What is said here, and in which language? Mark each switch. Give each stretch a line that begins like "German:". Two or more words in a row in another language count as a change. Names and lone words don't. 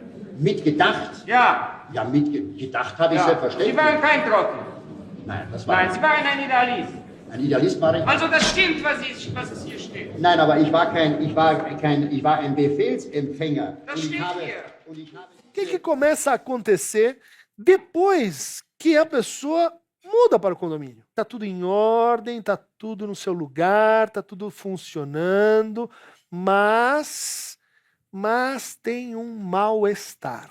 German: Mitgedacht? Ja. Ja, mitgedacht habe ich Ja. selbstverständlich. Sie waren kein Trottel. Nein, das war Nein, Sie waren ein Idealist. ein Idealist war ich. Also das stimmt, was es hier steht. Nein, aber ich war ein Befehlsempfänger. Das steht hier. Und ich habe
Portuguese: O que começa a acontecer depois que a pessoa muda para o condomínio? Tá tudo em ordem, tá tudo no seu lugar, tá tudo funcionando, mas tem um mal-estar.